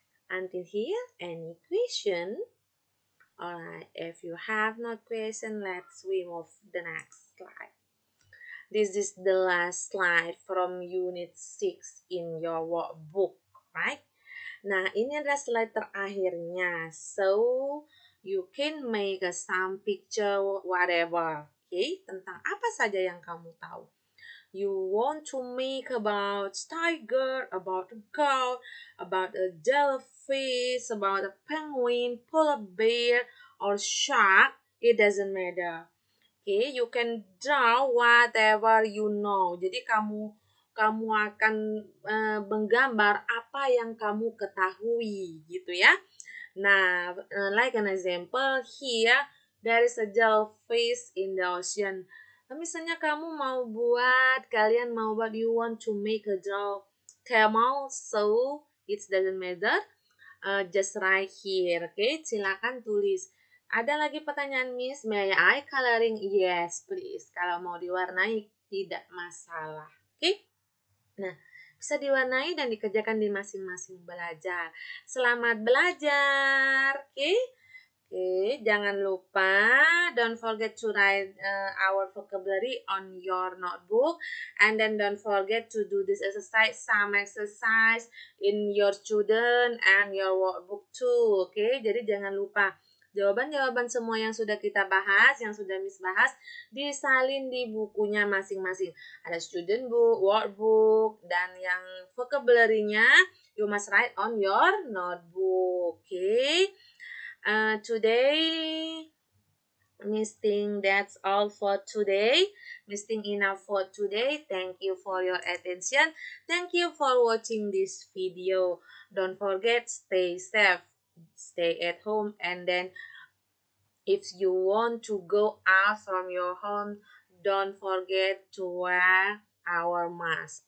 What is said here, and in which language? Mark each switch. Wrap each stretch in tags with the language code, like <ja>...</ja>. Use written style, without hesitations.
<en>Until here, any question? Alright, if you have no question, let's move the next slide. This is the last slide from Unit 6 in your workbook, right?</en> <id>Nah, ini adalah slide terakhirnya.</id> <en>So, you can make some picture whatever. Okay?</en> <id>Tentang apa saja yang kamu tahu.</id> <en>You want to make about tiger, about a goat, about a jellyfish, about a penguin, polar bear, or shark. It doesn't matter. Okay, you can draw whatever you know.</en> <id>Jadi kamu akan menggambar apa yang kamu ketahui gitu ya.</id> <en>Nah, like an example here, there is a jellyfish in the ocean.</en> <id>Misalnya kalian mau buat,</id> <en>you want to make a camel, so it doesn't matter. Just write here, okay?</en> <id>Silakan tulis. Ada lagi pertanyaan</id> <en>Miss, may I coloring? Yes, please.</en> <id>Kalau mau diwarnai tidak masalah, okay? Nah, bisa diwarnai dan dikerjakan di masing-masing belajar. Selamat belajar, okay?</id> <en>Okay,</en> <id>jangan lupa,</id> <en>don't forget to write our vocabulary on your notebook, and then don't forget to do this exercise, some exercise in your student and your workbook too.</en> <id>Okay, jadi jangan lupa jawaban-jawaban semua yang sudah kita bahas, yang sudah Miss bahas, disalin di bukunya masing-masing. Ada student book, workbook, dan yang vocabulary-nya</id> <en>You must write on your notebook. Okay. Today, Miss think that's all for today. Miss think enough for today. Thank you for your attention. Thank you for watching this video. Don't forget, stay safe, stay at home, and then if you want to go out from your home, don't forget to wear our mask.</en>